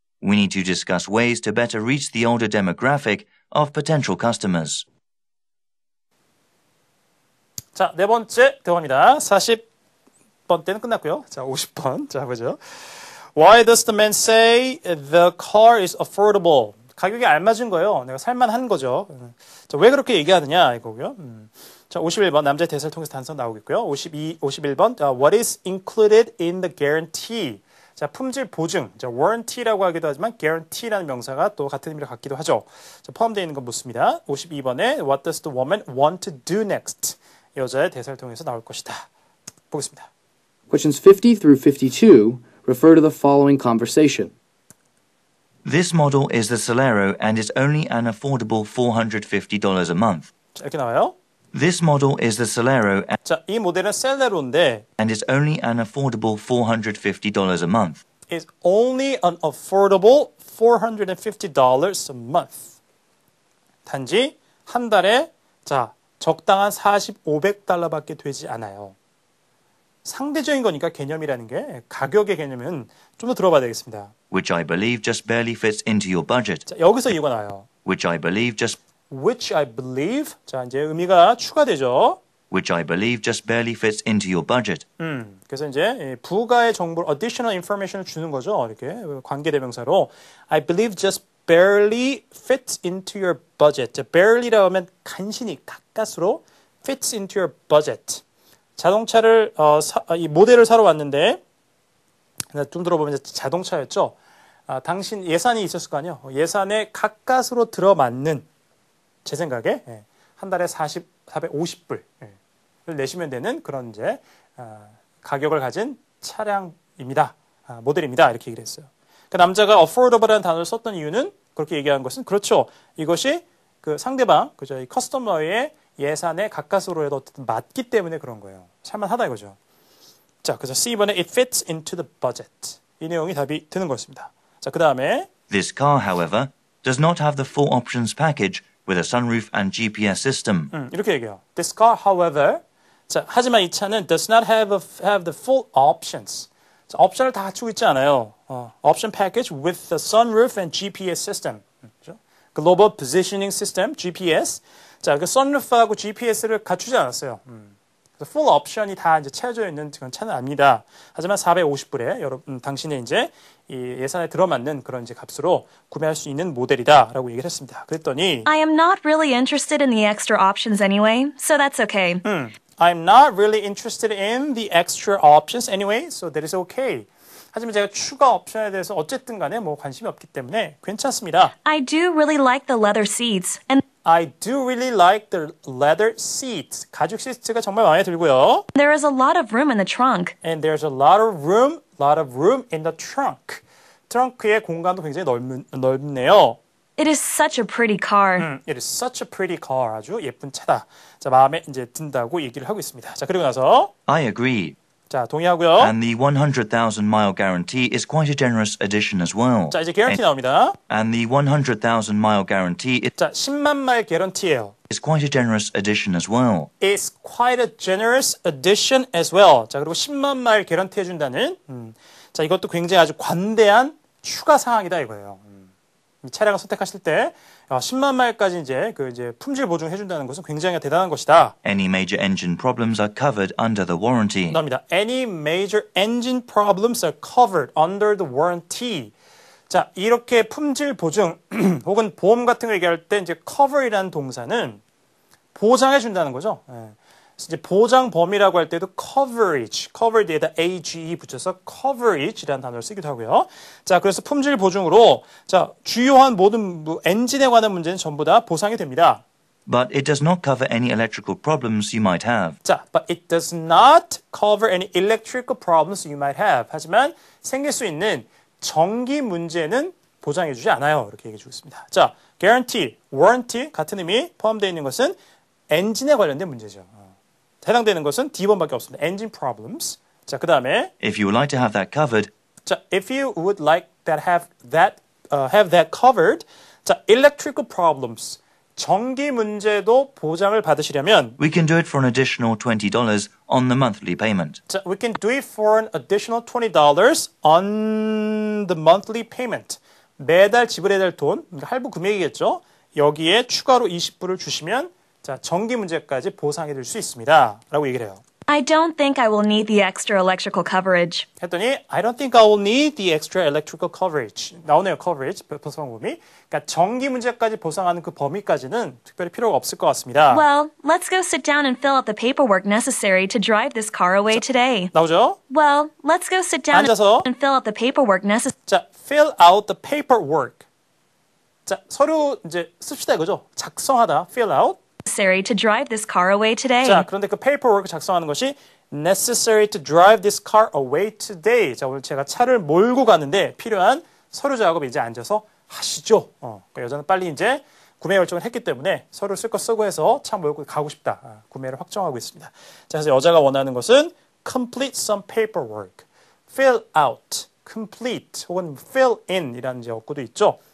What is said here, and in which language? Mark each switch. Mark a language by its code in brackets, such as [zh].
[en] We need to discuss ways to better reach the older demographic of potential customers. [ko] 자, 네 번째 대화입니다. 40번 때는 끝났고요. 자, 50번. 자, 보죠. [en] Why does the man say the car is affordable? [ko] 가격이 알맞은 거예요. 내가 살만한 거죠. 자, 왜 그렇게 얘기하느냐 이거고요. 자, 51번 남자의 대사를 통해서 단서 나오겠고요. [en] 51번 What is included in the guarantee? [ko] 자, 품질 보증. 자, warranty라고 하기도 하지만 guarantee라는 명사가 또 같은 의미를 갖기도 하죠. 자, 포함되어 있는 건 묻습니다. [en] 52번에 What does the woman want to do next? [ko] 여자의 대사를 통해서 나올 것이다. 보겠습니다. [en] Questions 50 through 52 refer to the following conversation. This model is the Solero and is only an affordable $450 a month. [ko] 자, 이렇게 나와요. [en] This model is the Solero [ko] 자, 이 모델은 셀레로인데 [en] and is only an affordable $450 a month. is only an affordable $450 a month. [ko] 단지 한 달에 자, 적당한 $4,500밖에 되지 않아요. 상대적인 거니까 개념이라는 게 가격의 개념은 좀 더 들어봐야 되겠습니다. [en] Which I believe just barely fits into your budget. [ko] 자, 여기서 이유가 나와요. [en] Which I believe just Which I believe. [ko] 자, 이제 의미가 추가되죠. [en] Which I believe just barely fits into your budget. [ko] 그래서 이제 부가의 정보를 [en] additional information [ko] 을 주는 거죠. 이렇게 관계대명사로 [en] I believe just barely fits into your budget. [ko] 자, barely라고 하면 간신히 가까스로 [en] fits into your budget. [ko] 자동차를 이 모델을 사러 왔는데 좀 들어보면 이제 자동차였죠. 당신 예산이 있었을 거 아니에요. 예산에 가까스로 들어맞는 제 생각에 한 달에 450불을 내시면 되는 그런 이제 가격을 가진 차량입니다. 모델입니다. 이렇게 얘기를 했어요. 그 남자가 affordable라는 단어를 썼던 이유는 그렇게 얘기한 것은 그렇죠. 이것이 그 상대방, 그죠? 이 커스터머의 예산에 가까스로라도 어쨌든 맞기 때문에 그런 거예요. 살만하다 이거죠. 자, 그래서 C번에 [en] it fits into the budget. [ko] 이 내용이 답이 되는 것입니다. 자, 그 다음에 [en] This car, however, does not have the full options package with a sunroof and GPS system. [ko] 이렇게 얘기해요. [en] This car, however, [ko] 자, 하지만 이 차는 [en] does not have the full options. [ko] 자, 옵션을 다 갖추고 있지 않아요. [en] Option package with the sunroof and GPS system. [ko] 그렇죠? [en] Global Positioning System, GPS. [ko] 자, 그 sunroof하고 GPS를 갖추지 않았어요. 그래서 full 옵션이 다 이제 채워져 있는 그런 차는 아닙니다. 하지만 450불에 여러분 당신의 이제 이 예산에 들어맞는 그런 이제 값으로 구매할 수 있는 모델이다라고 얘기를 했습니다. 그랬더니 [en] I am not really interested in the extra options anyway, so that's okay. I'm not really interested in the extra options anyway, so that is okay. [ko] 하지만 제가 추가 옵션에 대해서 어쨌든 간에 뭐 관심이 없기 때문에 괜찮습니다. [en] I do really like the leather seats, and I do really like the leather seats. [ko] 가죽 시트가 정말 마음에 들고요. [en] there is a lot of room in the trunk. And there's a lot of room in the trunk. [ko] 트렁크의 공간도 굉장히 넓네요. [en] It is such a pretty car. It is such a pretty car. [ko] 아주 예쁜 차다. 자, 마음에 이제 든다고 얘기를 하고 있습니다. 자, 그리고 나서 [en] I agree. [ko] 자, 동의하고요. [en] And the 100,000 mile guarantee is quite a generous addition as well. [ko] 자, 이제 guarantee 나옵니다. [en] And the 100,000 mile guarantee is [ko] 자, 10만 마일 개런티예요. [en] is quite a generous addition as well. It's quite a generous addition as well. [ko] 자, 그리고 10만 마일 개런티 해준다는 자, 이것도 굉장히 아주 관대한 추가 사항이다 이거예요. 이 차량을 선택하실 때 10만 마일까지 이제 품질 보증 해준다는 것은 굉장히 대단한 것이다. [en] Any major engine problems are covered under the warranty. [ko] 나옵니다. [en] Any major engine problems are covered under the warranty. [ko] 자, 이렇게 품질 보증 혹은 보험 같은 거 얘기할 때 이제 cover이라는 동사는 보장해 준다는 거죠. 예. 이제 보장 범위라고 할 때도 coverage, cover 뒤에다 age 붙여서 coverage라는 단어를 쓰기도 하고요. 자, 그래서 품질 보증으로 자, 주요한 모든 엔진에 관한 문제는 전부 다 보상이 됩니다. [en] But it does not cover any electrical problems you might have. 자, but it does not cover any electrical problems you might have. [ko] 하지만 생길 수 있는 전기 문제는 보장해주지 않아요. 이렇게 얘기해주고 있습니다. 자, guarantee, warranty 같은 의미 포함되어 있는 것은 엔진에 관련된 문제죠. 해당되는 것은 D번밖에 없습니다. [en] engine problems. [ko] 자, 그 다음에 [en] If you would like to have that covered, 자, if you would like that have that covered. 자, electrical problems. [ko] 전기 문제도 보장을 받으시려면 [en] we can do it for an additional $20 on the monthly payment. 자, we can do it for an additional $20 on the monthly payment. [ko] 매달 지불해야 될 돈, 할부 금액이겠죠. 여기에 추가로 20불을 주시면 자, 전기 문제까지 보상해 드릴 수 있습니다. 라고 얘기를 해요. [en] I don't think I will need the extra electrical coverage. [ko] 했더니 [en] I don't think I will need the extra electrical coverage. [ko] 나오네요, coverage, 보상 범위. 그러니까 전기 문제까지 보상하는 그 범위까지는 특별히 필요가 없을 것 같습니다. [en] Well, let's go sit down and fill out the paperwork necessary to drive this car away today. [ko] 나오죠? [en] Well, let's go sit down [ko] 앉아서 [en] and fill out the paperwork necessary. 자, fill out the paperwork. [ko] 자, 서류 이제 씁시다 이거죠? 작성하다, fill out. [en] To drive this car away today. [ko] 자, 그런데 그 [en] paperwork [ko] 작성하는 것이 [en] necessary to drive this car away today. [ko] 자, 오늘 제가 차를 몰고 가는데 필요한 서류 작업을 이제 앉아서 하시죠. 그러니까 여자는 빨리 이제 구매 결정을 했기 때문에 서류 쓸 거 쓰고 해서 차 몰고 가고 싶다. 구매를 확정하고 있습니다. 자, 그래서 여자가 원하는 것은 [en] complete some paperwork, fill out, complete [ko] 혹은 [en] fill in [ko] 이라는 이제 어구도 있죠.